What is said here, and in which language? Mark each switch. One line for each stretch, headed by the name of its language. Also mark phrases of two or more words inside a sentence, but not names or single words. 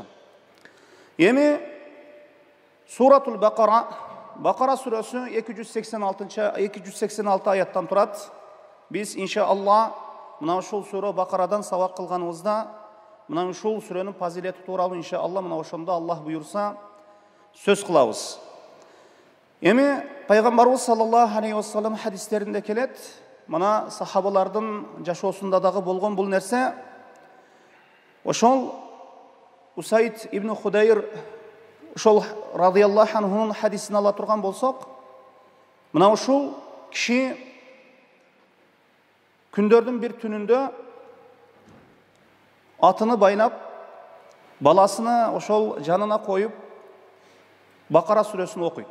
Kyrgyz: Эми Суратул Бакара, Бакара сүрөсү 286 аяттан турат. Биз иншаалла мына ушул сүрө Бакарадан сабак кылганыбызда мына ушул сүрөнүн фазилети тууралуу иншаалла мына ошондо Аллах буйрса сөз кылабыз. Эми пайгамбарыбыз
Arabic: صلى الله عليه وسلم
Kyrgyz: хадистеринде келет, мына сахабалардын жашоосунда дагы болгон бул нерсе. Ошол Усайд ибн Худайр ошол
Arabic: رضي الله عنه
Kyrgyz: хадисин ала турган болсок, мына ушул киши күндөрдүн бир түнүндө атыны байлап, баласыны ошол жанына коюп Бакара сүрөсүн окуйт.